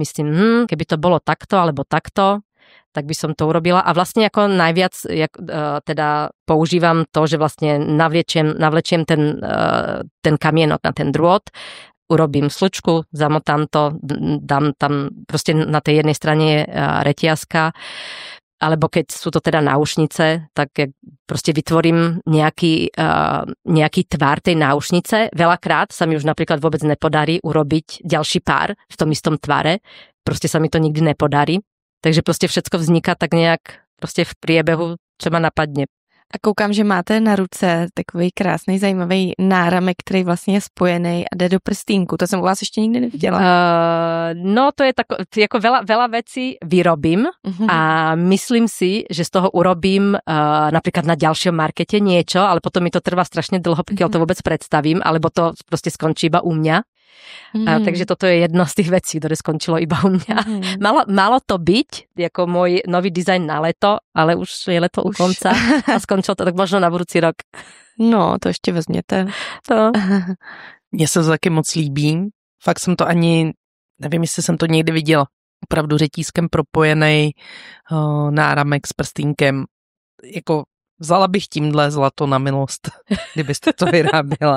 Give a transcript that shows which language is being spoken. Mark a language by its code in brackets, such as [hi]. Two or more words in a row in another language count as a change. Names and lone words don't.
[sk] myslím, keby to bolo takto alebo takto, tak by som to urobila a vlastne ako najviac teda používam to, že vlastne navlečiem ten kamienok na ten drôt, urobím slučku, zamotám to, dám tam proste na tej jednej strane je reťazka, alebo keď sú to teda náušnice, tak proste vytvorím nejaký tvar tej náušnice. Veľakrát sa mi už napríklad vôbec nepodarí urobiť ďalší pár v tom istom tvare, proste sa mi to nikdy nepodarí. Takže prostě všetko vzniká tak nějak prostě v priebehu, čo ma napadne. [cs] A koukám, že máte na ruce takový krásný, zajímavý náramek, který vlastně je spojený a jde do prstínku. To jsem u vás ještě nikdy neviděla. [sk] No to je jako veľa vecí vyrobím a myslím si, že z toho urobím napríklad na ďalším markete niečo, ale potom mi to trvá strašne dlho, pokiaľ to vôbec predstavím, alebo to prostě skončí iba u mňa. Takže toto je jedno z tých vecí, ktoré skončilo iba u mňa. Malo to byť jako môj nový dizajn na leto, ale už je leto u konca a skončilo to tak možno na budúci rok. [cs] No, to ještě vezměte. To. Mně se to taky moc líbí. Fakt jsem to ani, nevím, jestli jsem to někdy viděla, opravdu řetízkem propojený náramek s prstínkem. Jako vzala bych tímhle zlato na milost, kdybyste to vyráběla.